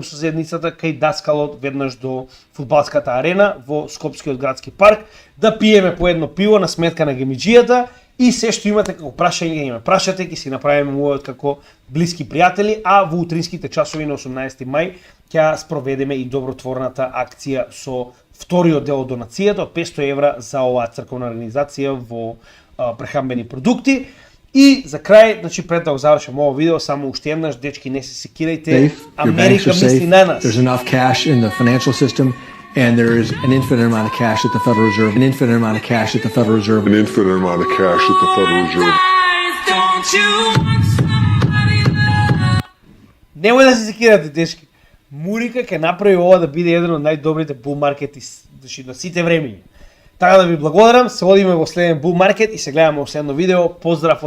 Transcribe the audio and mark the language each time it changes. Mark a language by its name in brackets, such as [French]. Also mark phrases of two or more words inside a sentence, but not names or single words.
[Macedonian] со заедницата кај Даскалот веднаш до фудбалската арена во Скопскиот градски парк, да пиеме по едно пиво на сметка на гемиџијата и се што имате како прашање, ќе ме прашате, ќе си направиме мојот како блиски пријатели, а во утринските часови на 18 мај ќе спроведеме и добротворната акција со вториот дел од донацијата од 500 евра за оваа црковна организација во прехранбени продукти. И за крај, значи пред да го завршам ова видео, само уште еднаш, дечки, не се секирајте, Америка мисли на нас. [English] There's enough cash in the financial system and there is an infinite amount of cash at the Federal Reserve. An infinite amount of cash at the Federal Reserve. An infinite amount of cash at the Federal Reserve. [Macedonian] Немој да се секирате, дечки. Мурика ќе направи ова да биде еден од најдобрите [English] bull markets, [Macedonian] значи на сите времиња. Така да ви благодарам, се одиме во следен [English] bull market [Macedonian] и се гледаме во следно видео.